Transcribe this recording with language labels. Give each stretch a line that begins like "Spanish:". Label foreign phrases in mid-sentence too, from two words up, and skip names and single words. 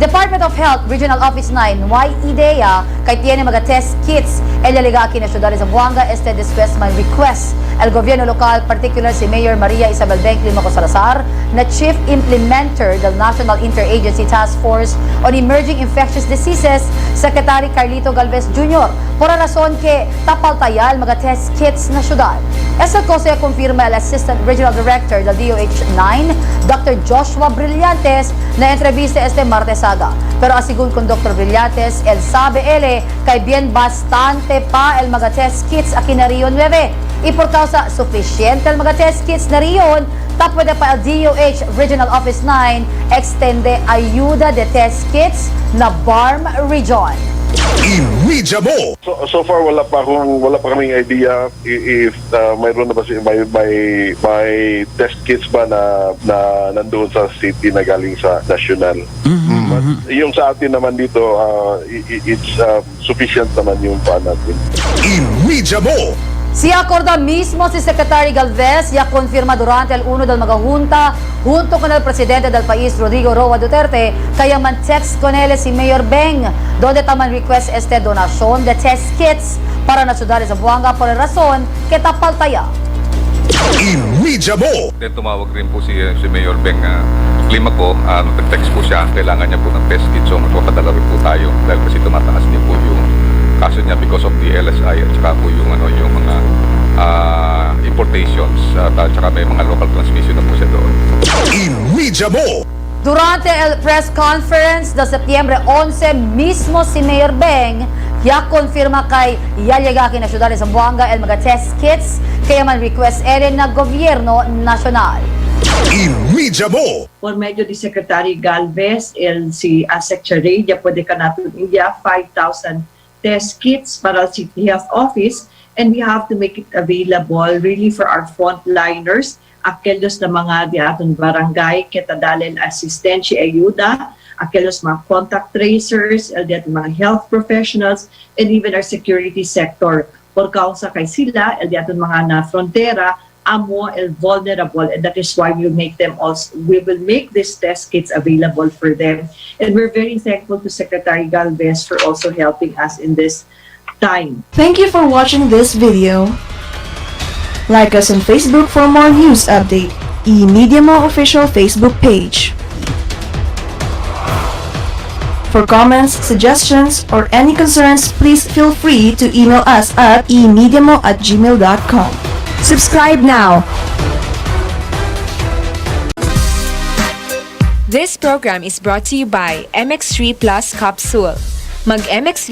Chavacano: Department of Health Regional Office 9 EMEDIA kay tiene mga
English: test kits
Chavacano: el liga aquí na ciudad de Zamboanga este después may request el gobierno local, particular si Mayor Maria Isabelle Beng, Climaco Salazar, na Chief Implementer del National Interagency Task Force on Emerging Infectious Diseases, Secretary Carlito Galvez Jr. Por razón que tapaltayal mga
English: test kits
Chavacano: na syudad. Esa cosa confirma el Assistant Regional Director del DOH-9, Dr. Joshua Brillantes, na entrevista este martes aga. Pero asigun con Dr. Brillantes, el sabe ele kay bien bastante pa el mga
English: test kits
Chavacano: aquí na Rio 9. Y por causa suficiente el mga
English: test kits
Chavacano: na riyon, pwede pa el DOH Regional Office 9 extende ayuda de
English: test kits
Chavacano: na BARM Region. EMEDIA Mo!
English: So far
Filipino: wala pa kaming idea if mayroon na ba may test kits ba na nandoon sa city na galing sa national. But yung sa atin naman dito,
English: it's sufficient
Filipino: naman yung pa natin.
Chavacano: EMEDIA Mo! Si acorda mismo si Secretary Galvez ya confirma durante el uno del magajunta junto con el presidente del país Rodrigo Roa Duterte kaya man text con él si Mayor Beng donde taman request este donación de
English: test kits
Chavacano: para na ciudad de Zamboanga por razón que tapaltaya. EMEDIA Mo!
Filipino: Tumawag rin po si Mayor Beng Climaco, nag-text po siya, kailangan niya po ng
English: test kit,
Filipino: so magpapadala rin po tayo dahil kasi tumataas niya po yung kaso niya
English: because of the LSI
Filipino: at saka po yung mga importations at saka may mga
English: local transmission
Filipino: na po siya doon.
Chavacano: EMEDIA Mo! Durante el
English: press conference
Chavacano: de Septiembre 11 mismo si Mayor Beng ya confirma kay yallegaki na ciudad de Zamboanga el mga
English: test kits
Chavacano: kaya man request ere na gobyerno nasyonal. EMEDIA Mo! Por medio di Secretary Galvez, si Secretary, ya puede ka natin India 5,000
English: test kits
Chavacano: para al City Health Office,
English: and we have to make it available really for our frontliners,
Chavacano: aquellos na mga di aton barangay, kitadalen assistensya ayuda, aquellos mga
English: contact tracers,
Chavacano: di aton mga
English: health professionals, and even our security sector.
Chavacano: Por causa kay sila, di aton mga na frontera, amo el vulnerable,
English: and that is why we will make these test kits available for them, and we're very thankful to Secretary Galvez for also helping us in this time. Thank you for watching this video. Like us on Facebook for more news update. EMEDIA Mo official Facebook page. For comments, suggestions, or any concerns, please feel free to email us at emediamo@gmail.com. Subscribe now. This program is brought to you by MX3 Plus Capsule.